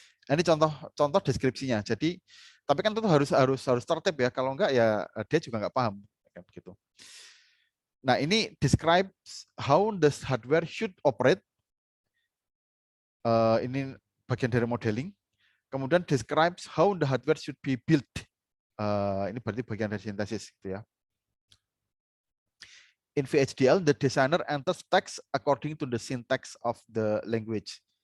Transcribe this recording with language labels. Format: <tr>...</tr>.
<id>Ini contoh deskripsinya. Jadi, tapi kan itu harus tertib ya. Kalau enggak ya dia juga enggak paham gitu. Nah, ini</id> <en>describes how the hardware should operate.</en> <id>Ini bagian dari modeling. Kemudian</id> <en>describes how the hardware should be built.</en> <id>Ini berarti bagian dari sintesis gitu ya.</id> <en>In VHDL, the designer enters text according to the syntax of the language.</en>